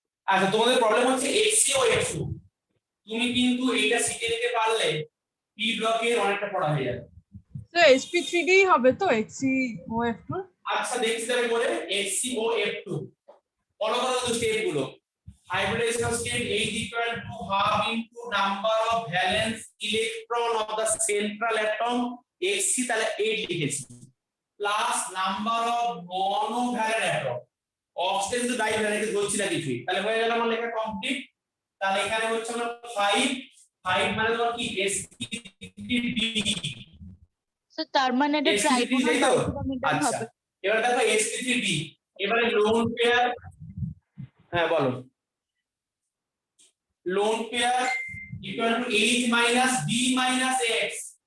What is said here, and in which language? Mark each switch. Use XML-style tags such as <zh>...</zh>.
<bn>আচ্ছা তোমাদের প্রবলেম হচ্ছে xcOF2, তুমি কিন্তু এইটা শিখে নিতে পারলে পি ব্লকের অনেকটা পড়া হয়ে যাবে। স্যার sp3d হবে তো XCOF2? আচ্ছা দেখছি তাহলে বলে xcOF2 ফলো করো তো স্টেপ গুলো।</bn> <en>Hybridization state H equal to half into number of valence electron of the central atom Xc</en> <bn>তাহলে 8 লিখেছি, plus number of monovalent atom, oxygen কিন্তু ডাইভ্যালেন্ট বলছি না কিছুই, তাহলে হয়ে গেল আমার লেখা কমপ্লিট। তাহলে এখানে হচ্ছে আমার 5 মানে তোমার কি sp3d। স্যার তার মানে এটা sp3d ট্রাইগোনাল তাই তো? বাইপিরামিডাল আচ্ছা হবে। এবার দেখো sp3d এবারে লোন পেয়ার, হ্যাঁ বলো, lone pair equal to H minus D minus x.</bn>